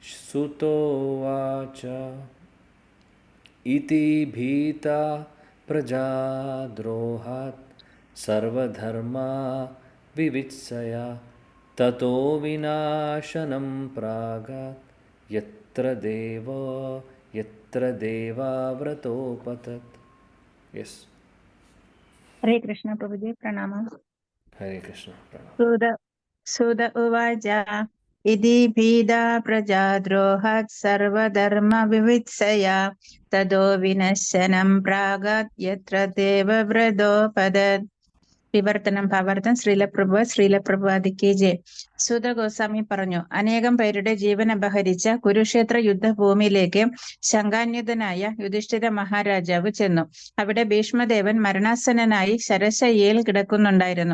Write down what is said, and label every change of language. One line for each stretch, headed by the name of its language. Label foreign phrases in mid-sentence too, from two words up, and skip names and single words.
Sanskrit: സുതോവാച ഇതി ഭീത പ്രജാദ്രോഹാത് സർവധർമാ വിവിത്സയ തതോ വിനാശനം പ്രാഗാത് യത്ര ദേവാവ്രതോപതത്.
Malayalam: യെസ്.
Hindi: हरे कृष्ण प्रभुजी प्रणाम.
Malayalam: ഹരേ കൃഷ്ണ. പ്രണാമം.
Sanskrit: सुद उवाच इति भीदा प्रजाद्रोहात् सर्वधर्म विवित्सया ततो विनश्यनं प्रागात् यत्र देवव्रतोपदत्.
Malayalam: വിവർത്തനം ഭാവാർത്ഥം. ശ്രീലപ്രഭുവാദിക്ക് ജയ്. സൂത ഗോസ്വാമി പറഞ്ഞു, അനേകം പേരുടെ ജീവൻ അപഹരിച്ച കുരുക്ഷേത്ര യുദ്ധഭൂമിയിലേക്ക് ശങ്കാന്വിതനായ യുധിഷ്ഠിര മഹാരാജാവ് ചെന്നു. അവിടെ ഭീഷ്മദേവൻ മരണാസന്നനായി ശരശയ്യയിൽ കിടക്കുന്നുണ്ടായിരുന്നു.